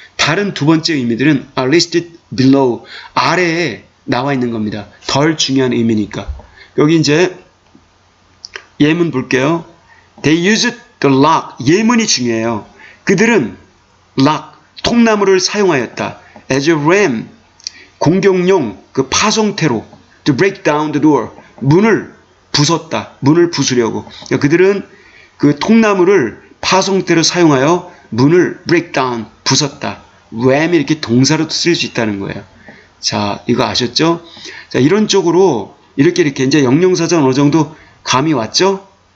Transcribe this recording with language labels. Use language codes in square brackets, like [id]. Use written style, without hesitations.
[ko] 다른 두 번째 의미들은 [en] are listed below. [ko] 아래에 나와 있는 겁니다. 덜 중요한 의미니까. 여기 이제 예문 볼게요. [en] They used the lock. [ko] 예문이 중요해요. 그들은 lock, 통나무를 사용하였다. [en] as a ram, [ko] 공격용 그 파송태로 [en] to break down the door. [ko] 문을 부쉈다. 문을 부수려고. 그러니까 그들은 그 통나무를 파송태로 사용하여 문을 [en] break down, [ko] 부쉈다. ram이 이렇게 동사로도 쓸 수 있다는 거예요. 자, 이거 아셨죠? 자, 이런 쪽으로 이렇게 이제 영영사전 어느 정도 감이 왔죠?